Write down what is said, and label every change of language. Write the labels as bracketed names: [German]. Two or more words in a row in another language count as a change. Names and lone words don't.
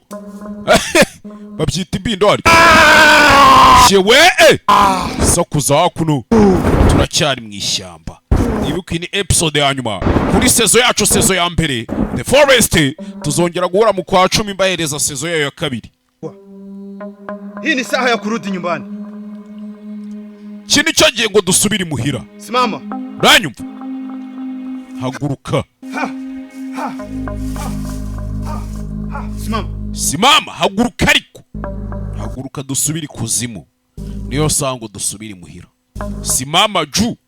[Rundi] Babyita imbindo ari. Yewe. Sakuza hakuno. Turacyari mu ishyamba. Ibuka ni episode ya nyuma. Kuri sezo yacu sezo ya mbere. [English] The Forest. [Rundi] Tuzongera guhura mu kwa 10 mbahereza sezo yayo ya kabiri. [Swahili] Hii ni saha ya kurudi nyumbani. [Rundi] Kini cyagiye ngo dusubire muhira. [Swahili] Simama. [Rundi] Uranyumva? Haguruka. Simama, haguruka ariko. Haguruka dusubire kuzimu. Niyo sango dusubire muhira. [Swahili] Simama ju.